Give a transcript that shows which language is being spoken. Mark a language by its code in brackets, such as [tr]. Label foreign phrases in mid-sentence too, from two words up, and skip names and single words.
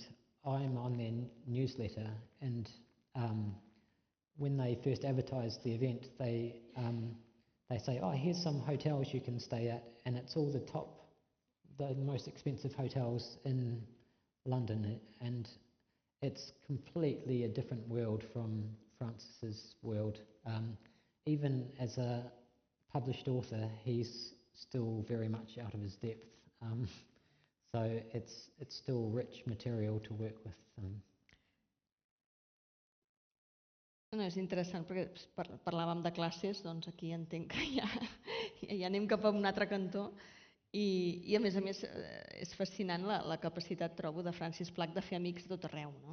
[en] I'm on their newsletter, and when they first advertised the event, they say, oh, here's some hotels you can stay at, and it's all the most expensive hotels in London, and it's completely a different world from Francis's world. Even as a published author, he's still very much out of his depth. So it's still rich material to work with. [ca] No, és interessant perquè parlàvem de classes, doncs aquí entenc que ja anem cap a un altre cantó i a més és fascinant la capacitat, trobo, de Francis Plack de fer amics tot arreu, no?